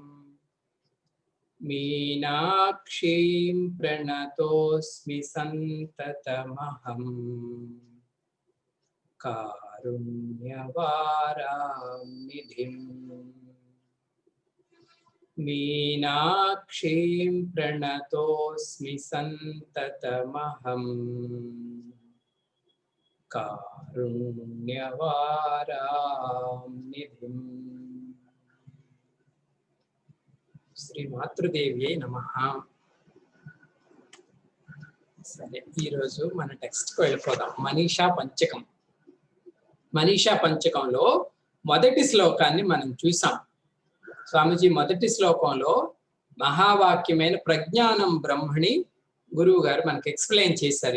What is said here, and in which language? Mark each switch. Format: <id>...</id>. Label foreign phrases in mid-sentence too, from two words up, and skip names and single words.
<sa>मीनाक्षीं प्रणतोऽस्मि सन्ततमहं, कारुण्यवारां निधिं मीनाक्षीं प्रणतोऽस्मि सन्ततमहं, कारुण्यवारां निधिं। श्री मातृदेव्यै नमः।</sa> <te>సరే, ఈరోజు మన టెక్స్ట్కి వెళ్ళిపోదాం. మనీషా పంచకం. మనీషా పంచకంలో మొదటి శ్లోకాన్ని మనం చూసాం. స్వామిజీ మొదటి శ్లోకంలో మహావాక్యమైన</te> <sa>ప్రజ్ఞానం బ్రహ్మణి</sa> <te>గురువు గారు మనకి ఎక్స్ప్లెయిన్ చేశారు.</te>